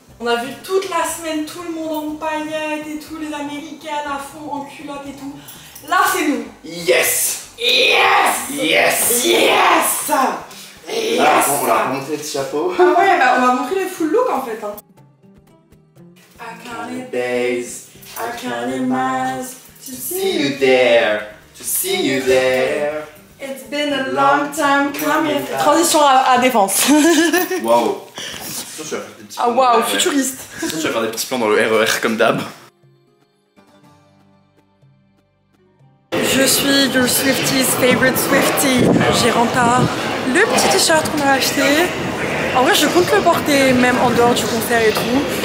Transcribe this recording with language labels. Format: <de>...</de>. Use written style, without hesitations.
<fr>On a vu toute la semaine tout le monde en paillettes et tout, les Américaines à fond en culotte et tout. Là c'est nous.</fr> <en>Yes! Yes! Yes! Yes! Yes!</en> <fr>Ah, on va remonter le chapeau. Ah ouais, bah on va montrer le full look en fait. Hein.</fr> <en>I counted days, I counted miles to see you there, to see you there. It's been a long time coming.</en> <fr>Transition à Défense. Waouh! Tu vas faire des petits Ah plans dans waouh, le RER. futuriste. Tu vas faire des petits plans dans le RER comme d'hab. Je suis</fr> <en>your Swifties favorite Swiftie, Géranta.</en> <fr>Le petit t-shirt qu'on a acheté. En vrai, je compte le porter même en dehors du concert et tout.</fr>